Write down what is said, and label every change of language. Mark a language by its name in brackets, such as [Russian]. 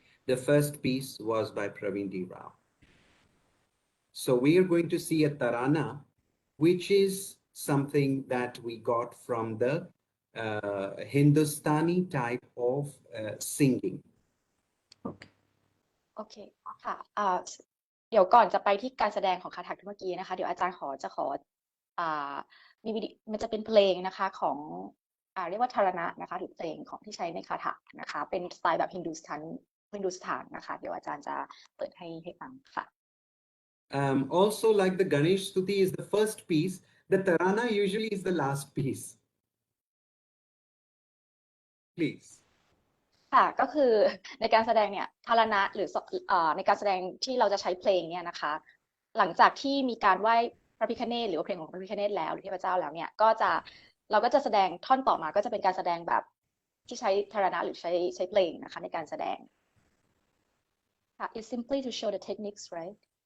[English] The first piece was by Praveen D. Rao. So we are going to see a Tarana, which is something that we got from the Hindustani type of singing. Okay. [Thai] โอเคค่ะเดี๋ยวก่อนจะไปที่การแสดงของคาถากเมื่อกี้นะคะเดี๋ยวอาจารย์จะขอมีวิดีมันจะเป็นเพลงนะคะของเรียกว่าทารณะนะคะหรือเพลงของที่ใช้ในคาถากนะคะเป็นสไตล์แบบฮินดูสถานนะคะเดี๋ยวอาจารย์จะเปิดให้ฟังค่ะ [English] Also, like the Ganesh Stuti is the first piece, the Tarana usually is the last piece. Please. [Thai] ค่ะก็คือในการแสดงเนี่ยทารณะหรือในการแสดงที่เราจะใช้เพลงเนี่ยนะคะหลังจากที่มีการไหว้พระพิฆเนศหรือว่าเพลงของพระพิฆเนศแล้วหรือเทพเจ้าแล้วเนี่ยเราก็จะแสดงท่อนต่อมาก็จะเป็นการแสดงแบบที่ใช้ทารณะหรือใช้เพลงนะคะในการแสดงค่ะ [English] It's simply to show the techniques right